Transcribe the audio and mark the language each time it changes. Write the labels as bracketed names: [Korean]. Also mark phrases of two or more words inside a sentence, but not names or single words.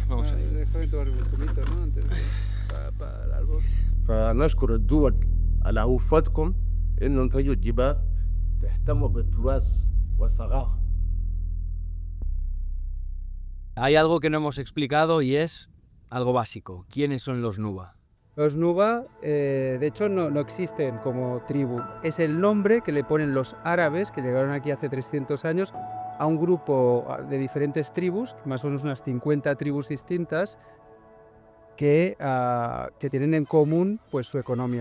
[Arabic] فنشكر الدول على وفدكم إنهم تجوا الجبال تهتموا بالتراث والثقافة. [Spanish] Hay algo que no hemos explicado y es algo básico. ¿Quiénes son los Nuba? Los Nuba, de hecho, no existen como tribu. Es el nombre que le ponen los árabes, que llegaron aquí hace 300 años, a un grupo de diferentes tribus, más o menos unas 50 tribus distintas, que tienen en común pues, su economía.